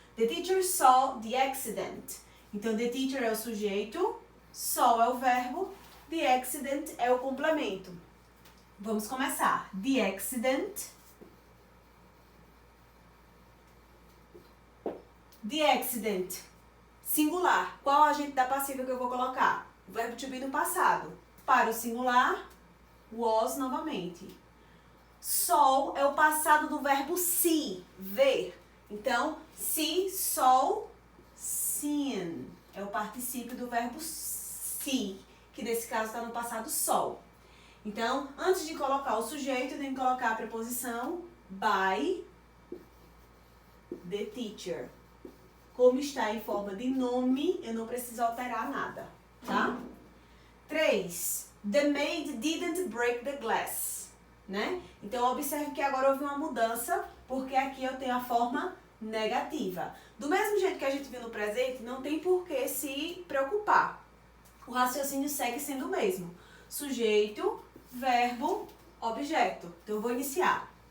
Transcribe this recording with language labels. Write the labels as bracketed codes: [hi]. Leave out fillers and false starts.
[en] The teacher saw the accident. [pt] Então, [en] the teacher [pt] é o sujeito, saw é o verbo, [en] the accident [pt] é o complemento. Vamos começar. [en] The accident. The accident. Singular. [pt] Qual é o agente da passiva que eu vou colocar? O verbo to be no passado. Para o singular, was novamente. Saw é o passado do verbo see, ver. Então, [en] see, saw, seen. [pt] É o particípio do verbo see, que nesse caso está no passado saw. Então, antes de colocar o sujeito, eu tenho que colocar a preposição [en] by the teacher. [pt] Como está em forma de nome, eu não preciso alterar nada, tá? 3. [en] The maid didn't break the glass. [pt] Né? Então, observe que agora houve uma mudança, porque aqui eu tenho a forma negativa. Do mesmo jeito que a gente viu no presente, não tem por que se preocupar. O raciocínio segue sendo o mesmo. Sujeito, verbo, objeto. Então, eu vou iniciar.